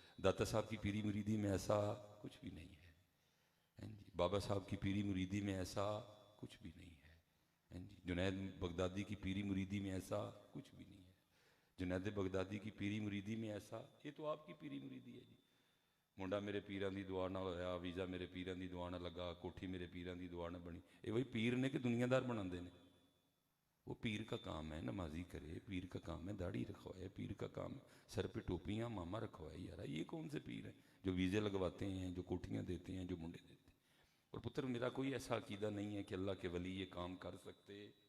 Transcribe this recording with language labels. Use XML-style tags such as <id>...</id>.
<ur>داتا صاحب کی پیری مریدی میں ایسا کچھ بھی نہیں ہے. بابا صاحب کی پیری مریدی میں ایسا کچھ بھی نہیں ہے. جنید بغدادی کی پیری مریدی میں ایسا کچھ بھی نہیں ہے. جنید بغدادی کی پیری مریدی میں ایسا، یہ تو آپ کی پیری مریدی ہے جی.</ur> <pa>منڈا میرے پیران دی دعا نہ ہویا، ویزا میرے پیران دی دعا نہ لگا، کوٹھی میرے پیران دی دعا نہ بنی.</pa> <ur>یہ وہی پیر نے کہ دنیا دار بنا دے نے. وہ پیر کا کام ہے نمازی کرے، پیر کا کام ہے داڑھی رکھوائے، پیر کا کام ہے سر پہ ٹوپیاں ماما رکھوائے. یار یہ کون سے پیر ہیں جو ویزے لگواتے ہیں، جو کوٹھیاں دیتے ہیں، جو منڈے دیتے ہیں؟ اور پتر میرا کوئی ایسا عقیدہ نہیں ہے کہ اللہ کے ولی یہ کام کر سکتے.</ur>